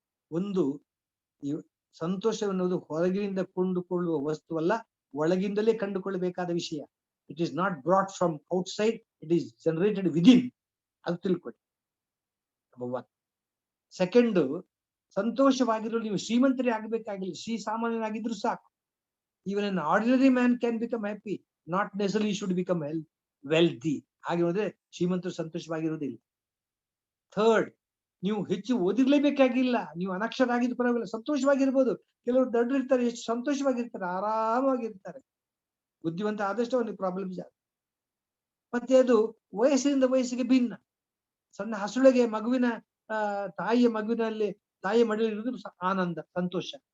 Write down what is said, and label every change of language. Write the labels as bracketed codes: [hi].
[kn] ಒಂದು, ಸಂತೋಷವೆನ್ನುವುದು ಹೊರಗಿನಿಂದ ಕೊಂಡುಕೊಳ್ಳುವ ವಸ್ತುವಲ್ಲ, ಒಳಗಿಂದಲೇ ಕಂಡುಕೊಳ್ಳಬೇಕಾದ ವಿಷಯ. [en] It is not brought from outside, it is generated within. [kn] ಅದು ತಿಳ್ಕೊಳ್ಳಿ, ನಂಬರ್ 1. ಸೆಕೆಂಡ್, ಸಂತೋಷವಾಗಿರಲು ನೀವು ಶ್ರೀಮಂತರೇ ಆಗಬೇಕಾಗಿಲ್ಲ, ಸಾಮಾನ್ಯನಾಗಿದ್ರು ಸಾಕು. [en] Even an ordinary man can become happy, not necessarily should become wealthy. [kn] ಹಾಗೆ ಹೋದ್ರೆ ಶ್ರೀಮಂತರು ಸಂತೋಷವಾಗಿರುವುದಿಲ್ಲ. ಥರ್ಡ್, ನೀವು ಹೆಚ್ಚು ಓದಿರ್ಲೇಬೇಕಾಗಿಲ್ಲ, ನೀವು ಅನಕ್ಷರ ಆಗಿದ್ದು ಪರವಾಗಿಲ್ಲ, ಸಂತೋಷವಾಗಿರ್ಬೋದು. ಕೆಲವರು ದೊಡ್ಡರಿರ್ತಾರೆ, ಎಷ್ಟು ಸಂತೋಷವಾಗಿರ್ತಾರೆ, ಆರಾಮಾಗಿರ್ತಾರೆ. ಬುದ್ಧಿವಂತ ಆದಷ್ಟು ಅವನಿಗೆ ಪ್ರಾಬ್ಲಮ್ ಜಾಸ್ತಿ. ಮತ್ತೆ ಅದು ವಯಸ್ಸಿನಿಂದ ವಯಸ್ಸಿಗೆ ಭಿನ್ನ. ಸಣ್ಣ ಹಸುಳೆಗೆ ತಾಯಿಯ ಮಡಿಲಿರುವುದು ಆನಂದ, ಸಂತೋಷ.